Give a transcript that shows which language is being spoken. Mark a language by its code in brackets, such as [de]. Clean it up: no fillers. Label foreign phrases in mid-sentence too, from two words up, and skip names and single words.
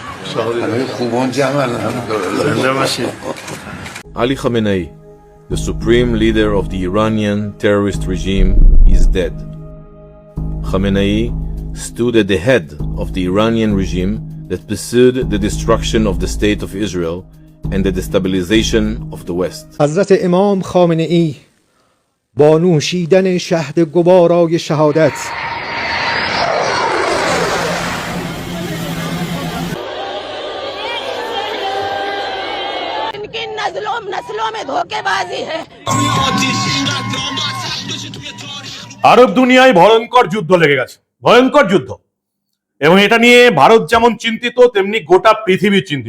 [en] Ali Khamenei, the supreme leader of the Iranian terrorist regime, is dead. Khamenei stood at the head of the Iranian regime that pursued the destruction of the state of Israel and the destabilization of the West. [fa] حضرت امام خامنه‌ای با نوشیدن شهد گوارای شهادت [hi] इनकी नस्लों में धोखेबाजी है। [bn] আরব দুনিয়ায় ভয়ঙ্কর যুদ্ধ লেগে গেছে, ভয়ঙ্কর যুদ্ধ, এবং এটা নিয়ে ভারত যেমন চিন্তিত তেমনি গোটা পৃথিবী চিন্তিত।